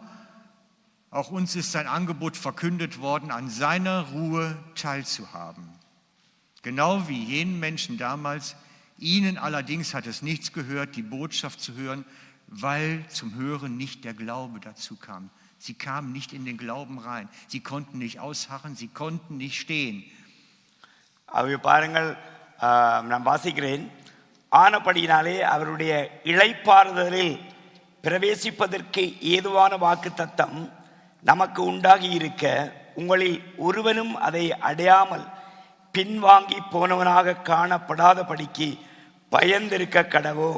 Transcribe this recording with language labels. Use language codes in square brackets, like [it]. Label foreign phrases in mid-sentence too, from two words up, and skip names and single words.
[de] Auch uns ist sein Angebot verkündet worden, an seiner Ruhe teilzuhaben. Genau wie jenen Menschen damals. Ihnen allerdings hat es nichts gehört, die Botschaft zu hören, weil zum Hören nicht der Glaube dazu kam. Sie kamen nicht in den Glauben rein. Sie konnten nicht ausharren, sie konnten nicht stehen. [ta] அவை பாருங்கள், நான் வாசிக்கிறேன். ஆனபடியினாலே அவருடைய இளைப்பாறுதலில் பிரவேசிப்பதற்கு ஏதுவான வாக்குத்தத்தம் நமக்கு உண்டாகி இருக்க, உங்களில் ஒருவனும் அதை அடையாமல் பின்வாங்கி போனவனாக காணப்படாதபடிக்கு பயந்திருக்க கடவோம்.